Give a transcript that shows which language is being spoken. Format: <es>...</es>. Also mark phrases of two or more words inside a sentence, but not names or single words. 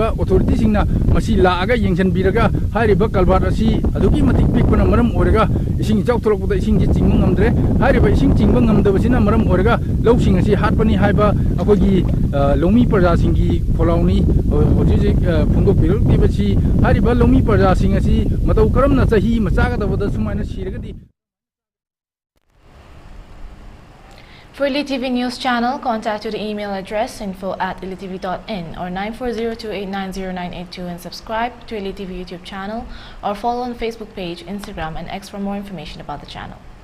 <mni>ꯑꯣꯊꯣꯔꯤꯇꯤꯁꯤꯡꯅ ꯃꯁꯤ ꯂꯥꯛꯑꯒ ꯌꯦꯡꯁꯤꯟꯕꯤꯔꯒ ꯍꯥꯏꯔꯤꯕ ꯀꯜꯚꯥꯔꯠ ꯑꯁꯤ ꯑꯗꯨꯛꯀꯤ ꯃꯇꯤꯛ ꯄꯤꯛꯄꯅ ꯃꯔꯝ ꯑꯣꯏꯔꯒ ꯏꯁꯤꯡ ꯏꯆꯥꯎ ꯊꯣꯛꯂꯛꯄꯗ ꯏꯁꯤꯡꯁꯤ ꯆꯤꯡꯕ ꯉꯝꯗ꯭ꯔꯦ ꯍꯥꯏꯔꯤꯕ ꯏꯁꯤꯡ ꯆꯤꯡꯕ ꯉꯝꯗꯕꯁꯤꯅ ꯃꯔꯝ ꯑꯣꯏꯔꯒ ꯂꯧꯁꯤꯡ ꯑꯁꯤ ꯍꯥꯠꯄꯅꯤ ꯍꯥꯏꯕ ꯑꯩꯈꯣꯏꯒꯤ ꯂꯧꯃꯤ ꯄ꯭ꯔꯖꯥꯁꯤꯡꯒꯤ ꯈꯣꯜꯂꯥꯎꯅꯤ ꯍꯧꯖꯤꯛ ꯐꯣꯡꯗꯣꯛꯄꯤꯔꯛꯂꯤꯕꯁꯤ ꯍꯥꯏꯔꯤꯕ ꯂꯧꯃꯤ ꯄ꯭ꯔꯖꯥꯁꯤꯡ ꯑꯁꯤ ꯃꯇꯧ ꯀꯔꯝꯅ ꯆꯍꯤ ꯑꯃ ꯆꯥꯒꯗꯕꯗ ꯁꯨꯃꯥꯏꯅ ꯁꯤꯔꯒꯗꯤ</mni> <en>For ELITETV News Channel, contact to the email address info@elitv.in or 9402890982 and subscribe to ELITETV YouTube channel or follow on Facebook page, Instagram and X for more information about the channel.</en>